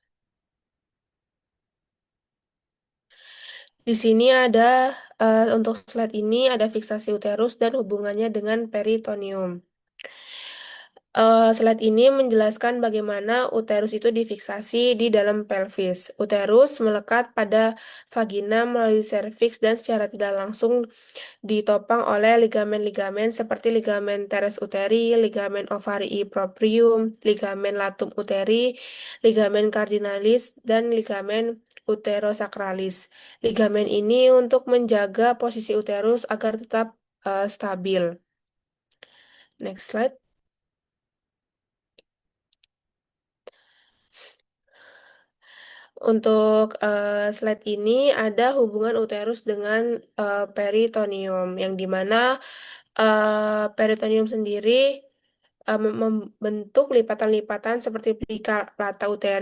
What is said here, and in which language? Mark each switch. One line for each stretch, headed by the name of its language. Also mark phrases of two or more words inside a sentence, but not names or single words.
Indonesian: Di sini ada untuk slide ini ada fiksasi uterus dan hubungannya dengan peritoneum. Slide ini menjelaskan bagaimana uterus itu difiksasi di dalam pelvis. Uterus melekat pada vagina melalui serviks dan secara tidak langsung ditopang oleh ligamen-ligamen seperti ligamen teres uteri, ligamen ovarii proprium, ligamen latum uteri, ligamen cardinalis, dan ligamen uterosakralis. Ligamen ini untuk menjaga posisi uterus agar tetap stabil.
English: Next slide.
Indonesian: Untuk slide ini ada hubungan uterus dengan peritoneum, yang dimana peritoneum sendiri membentuk lipatan-lipatan seperti plica uteri.